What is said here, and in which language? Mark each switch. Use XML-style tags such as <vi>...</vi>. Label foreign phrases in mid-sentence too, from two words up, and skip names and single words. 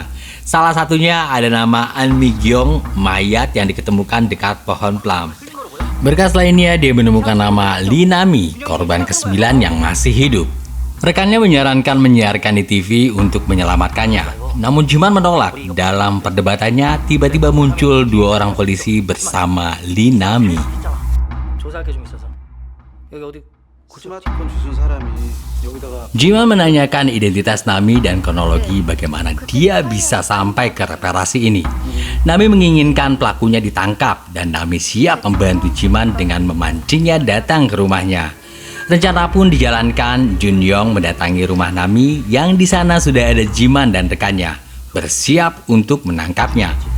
<id>Salah satunya ada nama An Mi Gyeong, mayat yang diketemukan dekat pohon plum. Berkas lainnya dia menemukan nama Lee Nami, korban ke-9 yang masih hidup. Rekannya menyarankan menyiarkan di TV untuk menyelamatkannya. Namun Jiman menolak. Dalam perdebatannya, tiba-tiba muncul dua orang polisi bersama Lee Nami.</id> <ko>조사할 게 좀 있어서 여기 어디 스마트폰 주준 사람이 여기다가</ko> <id>Jiman menanyakan identitas Nami dan kronologi bagaimana dia bisa sampai ke reparasi ini. Nami menginginkan pelakunya ditangkap dan Nami siap membantu Jiman dengan memancingnya datang ke rumahnya. Rencana pun dijalankan. Junyong mendatangi rumah Nami yang di sana sudah ada Jiman dan rekannya, bersiap untuk menangkapnya.</id>